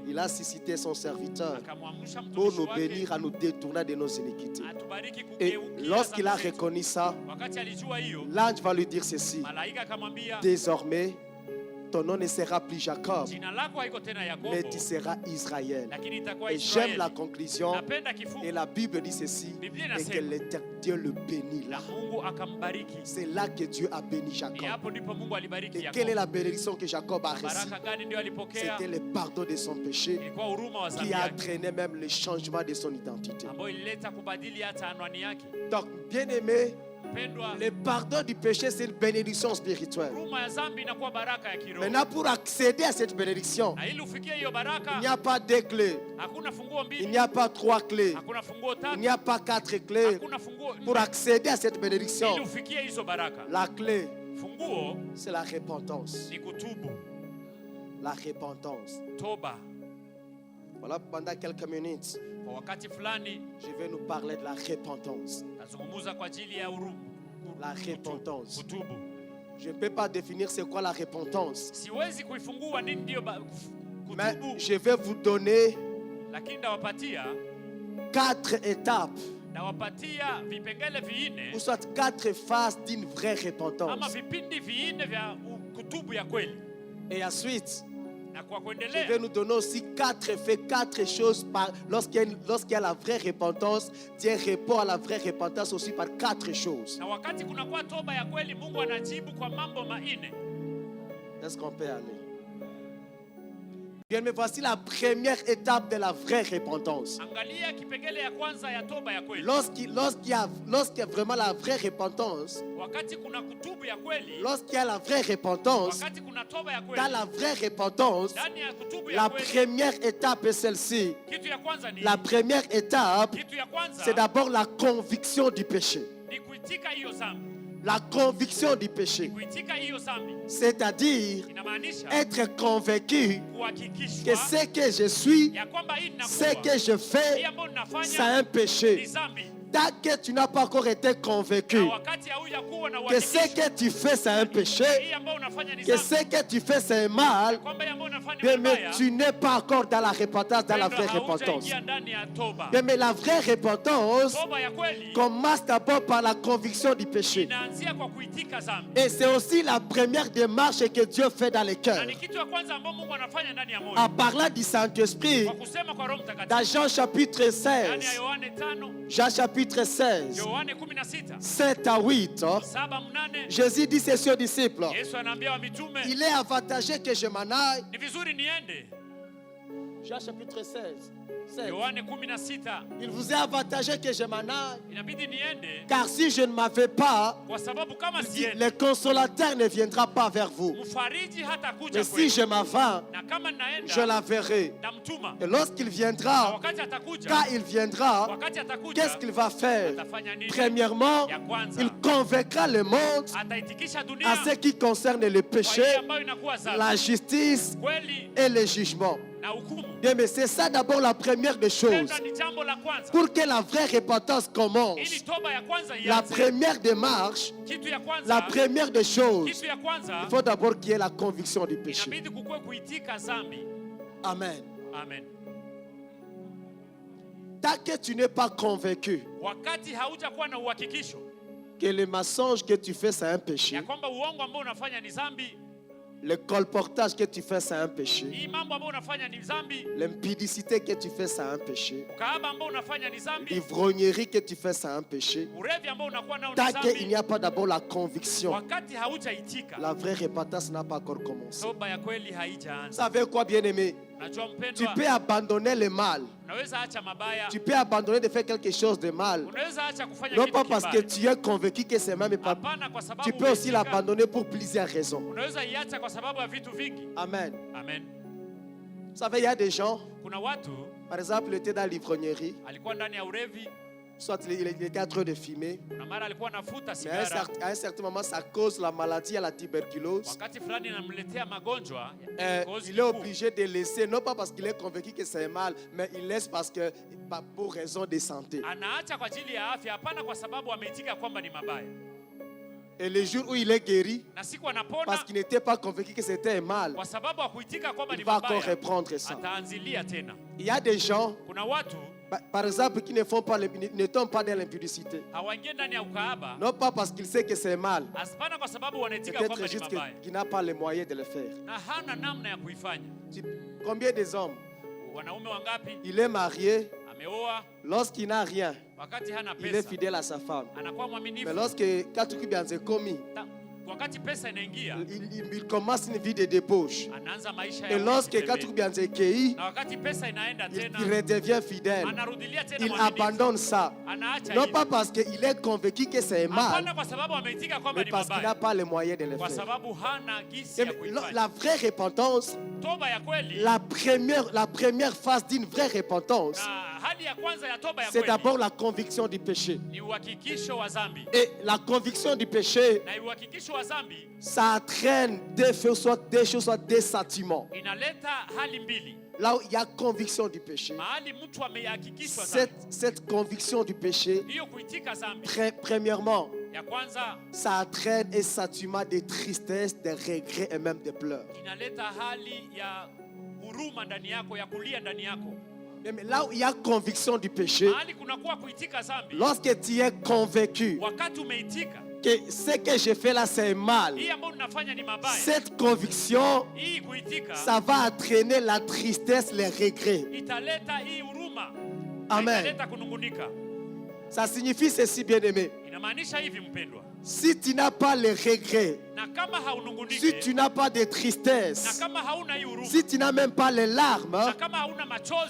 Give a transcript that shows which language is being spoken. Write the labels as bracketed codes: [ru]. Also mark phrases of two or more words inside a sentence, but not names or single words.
[fr] il a suscité son serviteur [sw] akamwamsha [fr] pour [sw] mtumishi [fr] nous [sw] wake [fr] bénir en nous détournant de nos iniquités. [sw] atubariki [fr] Et [sw] kugeukia [fr] lorsqu'il a [sw] dhambi zetu. [fr] reconnu ça, [sw] Wakati alijua hiyo, [fr] l'ange va lui dire ceci. [sw] malaika akamwambia, [fr] Désormais, ton nom ne sera plus Jacob, [sw] jina lako haiko tena Yakobo, [fr] mais tu seras Israël. [sw] lakini itakuwa [fr] Et j'aime la [sw] Israeli. [fr] conclusion. [sw] Napenda kifungu [fr] Et la Bible dit ceci. [sw] Biblia [fr] Et que [sw] inasema [fr] Dieu le bénit là. [sw] na Mungu akambariki. [fr] C'est là que Dieu a béni [sw] Ni [fr] Jacob. [sw] hapo ndipo Mungu alibariki [fr] Et quelle est [sw] Yakobo. [fr] la bénédiction que Jacob a reçue? [sw] Baraka gani ndio alipokea? [fr] C'était le pardon de son péché [sw] Ilikuwa huruma wa dhambi [fr] qui a [sw] yake [fr] entraîné même le changement de son identité. [sw] ambayo ilileta kubadili hata anwani yake. [fr] Donc, bien aimé, [sw] Mpendwa, [fr] le pardon du péché, c'est une bénédiction spirituelle. [sw] huruma ya dhambi inakuwa baraka ya kiroho. [fr] Maintenant, pour accéder à cette bénédiction, [sw] Na ili ufikie hiyo [fr] il [sw] baraka, [fr] n'y a pas deux clés, [sw] hakuna funguo [fr] il [sw] mbili, [fr] n'y a pas trois clés, [sw] hakuna funguo [fr] il [sw] tatu, [fr] n'y a pas quatre clés. [sw] hakuna funguo [fr] Pour [sw] nne. [fr] accéder à cette [sw] Ili [fr] bénédiction, [sw] ufikie hizo baraka, [fr] la clé, [sw] funguo [fr] c'est la repentance. [sw] ni kutubu, [fr] La repentance. [sw] toba. [fr] Voilà, pendant quelques minutes, [sw] Kwa wakati fulani [fr] je vais nous parler de la repentance. [sw] nazungumza kwa ajili ya huruma, [fr] La repentance. [sw] kutubu. [fr] Je ne peux pas définir c'est quoi la repentance, [sw] Siwezi kuifungua nini ndio [fr] mais [sw] kutubu, [fr] je vais vous donner [sw] lakini ndawapatia [fr] 4 étapes, [sw] vipengele vinne [fr] ou soit 4 phases d'une vraie [sw] ama [fr] repentance. [sw] vipindi vinne vya kutubu ya kweli. [fr] Et ensuite, [sw] Na kwa [fr] je [sw] kuendelea, [fr] vais nous donner aussi 4 faits, 4 choses lorsqu'il y a la vraie repentance. Dieu répond à la vraie repentance aussi par 4 choses. [sw] na wakati kunakuwa toba ya kweli, Mungu anajibu kwa mambo manne. [fr] Est-ce qu'on peut aller? Bien, mais voici la première étape de la vraie repentance. [sw] Angalia kipengele ya kwanza ya toba ya kweli. [fr] Lorsqu'il y a vraiment la vraie repentance, [sw] Wakati kuna kutubu ya kweli, [fr] lorsqu'il y a la vraie repentance, [sw] wakati kuna toba ya [fr] dans [sw] kweli, [fr] la vraie repentance, [sw] ndani ya kutubu ya [fr] la [sw] kweli, [fr] première étape est celle-ci. [sw] kitu ya kwanza ni [fr] La première étape, [sw] kitu ya kwanza [fr] c'est d'abord la conviction du péché. [sw] ni kuitika hiyo dhambi. [fr] La conviction du péché, [sw] Kuitika hiyo dhambi [fr] c'est-à-dire [sw] inamaanisha [fr] être convaincu que [sw] kuhakikishwa [fr] ce que je suis, [sw] ya kwamba hii [fr] ce [sw] ninakuwa, [fr] que je [sw] hii [fr] fais, [sw] ambayo [fr] c'est [sw] ninafanya [fr] un péché. [sw] ni dhambi. [fr] Tant que tu n'as pas encore été convaincu [sw] Na wakati haujakuwa na [fr] que ce [sw] uhakikisho, [fr] que tu fais, c'est un péché, [sw] hii ambayo unafanya ni [fr] que [sw] dhambi, [fr] ce que tu fais, c'est un mal, [sw] kwamba hii ambayo unafanya [fr] bien, [sw] ni [fr] mais [sw] mbaya, [fr] tu n'es pas encore dans la repentance, dans la vraie [sw] mpendwa, [fr] repentance. [sw] haujaingia ndani ya toba. [fr] Bien, mais la vraie repentance [sw] Toba ya kweli [fr] commence d'abord par la conviction du péché. [sw] inaanzia kwa kuitika dhambi. [fr] Et c'est aussi la première démarche que Dieu fait dans les [sw] Na [fr] cœurs. [sw] ni kitu ya kwanza ambayo Mungu anafanya ndani ya moyo. [fr] En parlant du Saint-Esprit, [sw] Kwa kusema kwa Roho Mtakatifu. [fr] dans Jean chapitre [sw] Ndani ya [fr] 16, [sw] Yohane 5, [fr] Jean chapitre 16, [sw] Yohane 16, [fr] 7 à 8, [sw] 7-8, [fr] Jésus dit ceci aux disciples: [sw] Yesu anaambia wa mitume, [fr] il est avantageux que je m'en aille. [sw] ni vizuri niende. [fr] Jean chapitre 16, 7. [sw] Yohane 16, [fr] Il vous est avantageux que je m'en aille, [sw] inabidi niende [fr] car si je ne m'en vais pas, [sw] kwa sababu kama siende, [fr] le consolateur ne viendra pas vers vous. [sw] mfariji hata kuja [fr] Mais si [sw] kwenu. [fr] je m'en vais, [sw] Na kama [fr] je [sw] naenda [fr] l'enverrai. [sw] namtuma. [fr] Et lorsqu'il [sw] Na [fr] viendra, [sw] wakati atakuja, [fr] quand il viendra, [sw] wakati atakuja, [fr] qu'est-ce qu'il va faire? [sw] atafanya nini? [fr] Premièrement, [sw] Ya kwanza, [fr] il convaincra le monde [sw] ataitikisha [fr] à [sw] dunia [fr] ce qui concerne le [sw] kwa [fr] péché, [sw] ile ambayo inakuwa dhambi, [fr] la justice [sw] kweli [fr] et le jugement. [sw] na hukumu. [fr] Bien, mais c'est ça d'abord la première des choses. [sw] Penda ni jambo la kwanza. [fr] Pour que la vraie repentance commence, [sw] Ili toba ya kwanza [fr] la [sw] ianze, [fr] première démarche, [sw] kitu ya kwanza, [fr] la première des choses, [sw] kitu ya kwanza, [fr] il faut d'abord qu'il y ait la conviction du péché. [sw] inabidi kukue kuitika dhambi. [fr] Amen. [sw] Amen. [fr] Tant que tu n'es pas convaincu [sw] Wakati haujakuwa na uhakikisho [fr] que le mensonge que tu fais, c'est un péché, [sw] ya kwamba uongo ambao unafanya ni dhambi, [fr] le colportage que tu fais, c'est un péché, [sw] hii mambo ambayo unafanya ni dhambi, [fr] l'impudicité que tu fais, c'est un péché, [sw] ukahaba ambao unafanya ni dhambi, [fr] l'ivrognerie que tu fais, c'est un péché. [sw] urevi ambao unakuwa nao ni [fr] Tant qu'il n'y [sw] dhambi, [fr] a pas d'abord la conviction, [sw] wakati haujaitika, [fr] la vraie repentance n'a pas encore commencé. [sw] toba ya kweli [fr] Vous [sw] haijaanza. [fr] savez quoi, bien-aimé? [sw] Najua [fr] Tu [sw] mpendwa, [fr] peux abandonner le mal. [sw] unaweza acha mabaya, [fr] Tu peux abandonner de faire quelque chose de mal. [sw] unaweza acha kufanya [fr] Non [sw] kitu [fr] pas parce que [sw] kibaya. [fr] tu es convaincu que c'est même pas. [sw] Hapana, kwa sababu [fr] Tu peux aussi [sw] umeitika. [fr] l'abandonner pour plusieurs raisons. [sw] Unaweza iacha kwa sababu ya vitu vingi. [fr] Amen. [sw] Amen. [fr] Vous savez, il y a des gens, [sw] Kuna watu [fr] par exemple, il était dans l'ivrognerie, [sw] alikuwa ndani ya urevi, [fr] soit il était en train de fumer, [sw] na mara alikuwa anafuta [fr] mais à [sw] sigara, [fr] à un certain moment, ça cause la maladie à la tuberculose. [sw] wakati fulani inamletea magonjwa [fr] Il est obligé de laisser, non pas parce qu'il est convaincu que c'est mal, mais il laisse parce que, pour raison de santé. [sw] anaacha kwa ajili ya afya, hapana kwa sababu ameitika kwamba ni mabaya. [fr] Et le jour où il est guéri, [sw] Na siku anapona [fr] parce qu'il n'était pas convaincu que c'était un mal, [sw] kwa sababu hakuitika kwamba [fr] il [sw] ni [fr] va encore [sw] mabaya, [fr] reprendre ça. [sw] ataanzilia tena. [fr] Il y a des gens, [sw] Kuna watu [fr] par exemple, qui ne font pas, ne tombent pas dans l'impudicité. [sw] hawaingie ndani ya ukahaba, [fr] Non pas parce qu'il sait que c'est mal, [sw] hapana kwa sababu wanaitika [fr] peut-être [sw] kwamba ni [fr] juste [sw] mabaya [fr] qu'il n'a pas les moyens de le faire. [sw] na hana namna ya kuifanya. [fr] Combien des hommes, [sw] Wanaume wangapi [fr] il est marié, [sw] ameoa, [fr] lorsqu'il n'a rien, [sw] wakati hana [fr] il est [sw] pesa [fr] fidèle à sa femme. [sw] anakuwa [fr] Mais [sw] mwaminifu, [fr] lorsque quand tu as commis, [sw] wakati pesa inaingia, [fr] il commence une vie de débauche. [sw] anaanza maisha [fr] Et [sw] ya [fr] lorsque [sw] utembea. Katru Bianzekei, Na wakati pesa inaenda [fr] il [sw] tena, [fr] redevient fidèle. [sw] anarudilia tena [fr] Il [sw] mwaminifu. [fr] abandonne ça. [sw] Anaacha [fr] Non [sw] hivyo. [fr] pas parce qu'il est convaincu que c'est mal, [sw] Hapana kwa sababu ameitika kwamba [fr] mais [sw] ni [fr] parce qu'il n'a [sw] mabaya. [fr] pas les moyens de le [sw] Kwa [fr] faire. [sw] sababu hana gisi [fr] Et [sw] ya kuifanya. [fr] la vraie repentance, [sw] Toba ya kweli, [fr] la première phase d'une vraie repentance, [sw] na hali ya kwanza ya toba ya [fr] c'est [sw] kweli [fr] d'abord la conviction du péché. [sw] ni uhakikisho wa dhambi. [fr] Et la conviction du péché, [sw] Na uhakikisho wa dhambi [fr] ça entraîne deux choses, soit des sentiments. [sw] inaleta hali mbili. [fr] Là où il y a conviction du péché, [sw] Mahali mtu amehakikishwa dhambi, [fr] cette conviction du péché, [sw] hiyo kuitika dhambi [fr] premièrement, [sw] ya kwanza [fr] ça entraîne un sentiment de tristesse, de regret et même de pleurs. [sw] inaleta hali ya huruma ndani yako, ya kulia ndani yako. [fr] Mais là où il y a conviction du péché, [sw] Mahali kunakuwa kuitika dhambi, [fr] lorsque tu es convaincu [sw] wakati umeitika [fr] que ce que je fais là c'est mal, [sw] hii ambayo ninafanya ni mabaya, [fr] cette conviction, [sw] hii kuitika [fr] ça va entraîner la tristesse, les regrets. [sw] italeta hii huruma, Amen. italeta kunungunika. [fr] Ça signifie ceci, bien-aimé. [sw] Inamaanisha hivi mpendwa, [fr] Si tu n'as pas les regrets, [sw] na kama [fr] si [sw] haunungunike, [fr] tu n'as pas de [sw] na [fr] tristesse, [sw] kama hauna hii huruma, [fr] si tu n'as même pas les larmes [sw] na kama hauna machozi